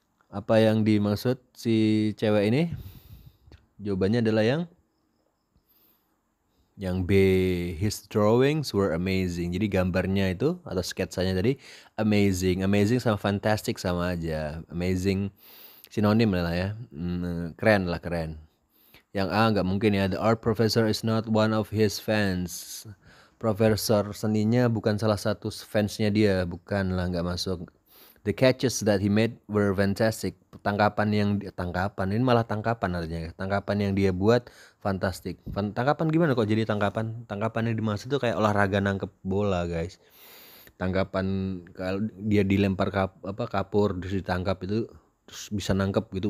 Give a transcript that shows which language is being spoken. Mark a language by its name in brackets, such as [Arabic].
[Indonesian] Apa yang dimaksud si cewek ini? Jawabannya adalah yang B, [English] his drawings were amazing. [Indonesian] Jadi gambarnya itu atau sketsanya tadi amazing. Amazing sama fantastic sama aja. Amazing sinonim lah ya. Keren. Yang A nggak mungkin ya. [English] The art professor is not one of his fans. [Indonesian] Profesor seninya bukan salah satu fansnya dia. Bukan lah, nggak masuk. [English] The catches that he made were fantastic. [Indonesian] Tangkapan ini malah tangkapan artinya. Tangkapan yang dia buat fantastic. Tangkapan gimana kok jadi tangkapan? Tangkapan yang dimaksud itu kayak olahraga nangkep bola guys. Tangkapan kalau dia dilempar kapur terus ditangkap itu terus bisa nangkep gitu.